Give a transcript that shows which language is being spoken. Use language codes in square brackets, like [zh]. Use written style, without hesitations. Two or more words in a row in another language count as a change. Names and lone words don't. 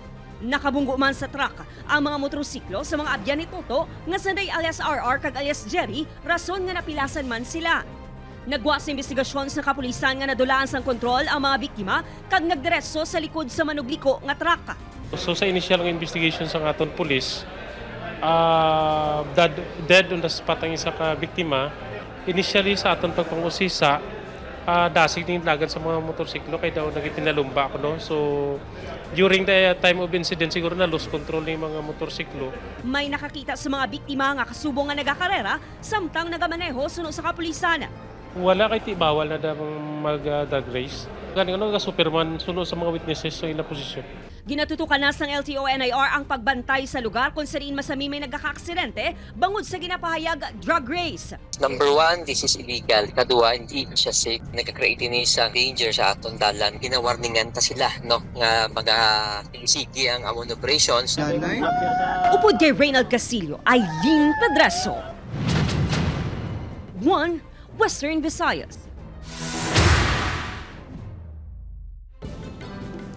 [hil] Nakabunggo man sa truck ang mga motorsiklo sa mga abyan ni Toto nga sanday alias RR kag alias Jerry, rason nga napilasan man sila. Nagwa sa investigasyon sa kapulisan nga nadulaan sang kontrol ang mga biktima kag nagdiretso sa likod sa manugliko nga truck. So sa initial ng investigation sa aton pulis, [en] dead on the spot [hil] ang isa ka biktima. Initially sa aton pagpangusisa, dasig ning lagan sa mga motorsiklo kay daw nagitinalumba ako no. [en] So during the time of incident [hil] siguro na [en] lost control [hil] ng mga motorsiklo. May nakakita sa mga biktima nga kasubong nga nagakarera samtang nagamaneho sunod sa kapulisan. Wala kay bawal na mag- [en] drag race. [hil] Ganun nga Superman sunod sa mga witnesses sa ilang posisyon. Ginatutukan na sang LTO-NIR ang pagbantay sa lugar kung saan masami may nagkakaaksidente bangod sa ginapahayag drug race. [en] Number 1, this is illegal. [hil] Kadua, hindi siya [en] safe. [hil] Nagka-create ni sa danger sa atong dalan. Ginawarningan ta sila, no? Nga mag-ilisigi ang amon operations. Upod kay Reynald Casillo, Eileen Pedraso. 1 Western Visayas.